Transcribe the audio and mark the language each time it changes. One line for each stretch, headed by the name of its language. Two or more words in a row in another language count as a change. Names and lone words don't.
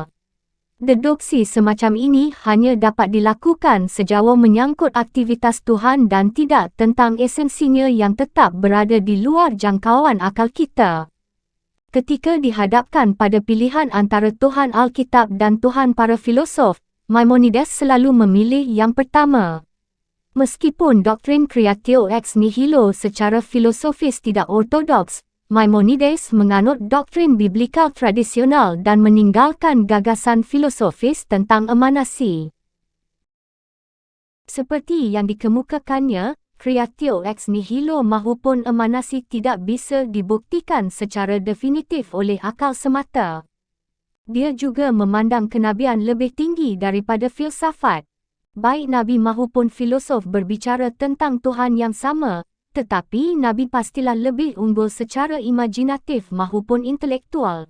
Indonesian: Deduksi semacam ini hanya dapat dilakukan sejauh menyangkut aktivitas Tuhan dan tidak tentang esensinya yang tetap berada di luar jangkauan akal kita. Ketika dihadapkan pada pilihan antara Tuhan Alkitab dan Tuhan para filosof, Maimonides selalu memilih yang pertama. Meskipun doktrin
Latin: creatio ex nihilo
Indonesian: secara filosofis tidak ortodoks, Maimonides menganut doktrin biblikal tradisional dan meninggalkan gagasan filosofis tentang emanasi. Seperti yang dikemukakannya,
Latin: creatio ex nihilo
Indonesian: mahupun emanasi tidak bisa dibuktikan secara definitif oleh akal semata. Dia juga memandang kenabian lebih tinggi daripada filsafat. Baik Nabi mahupun filosof berbicara tentang Tuhan yang sama, tetapi Nabi pastilah lebih unggul secara imajinatif mahupun intelektual.